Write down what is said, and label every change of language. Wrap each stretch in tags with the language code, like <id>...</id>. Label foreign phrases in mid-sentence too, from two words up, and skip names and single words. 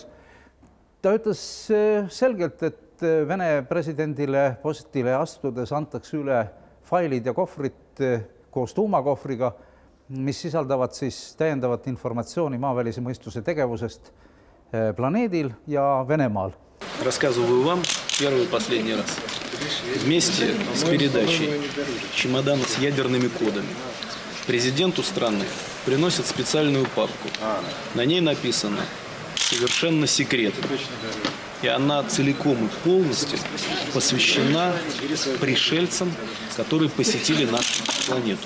<et>Ta ütles selgelt, et Vene presidendile postile astudes antakse üle failid ja kohvrid koos tuumakohvriga, mis sisaldavad siis täiendavat informatsiooni maavälise mõistuse tegevusest planeedil ja Venemaal.</et> <ru>Рассказываю вам первый и последний раз. Вместе с передачей чемодана с ядерными кодами президенту страны приносят специальную папку. На ней написано «Совершенно секретно». И она целиком и полностью посвящена пришельцам, которые посетили нашу планету.</ru>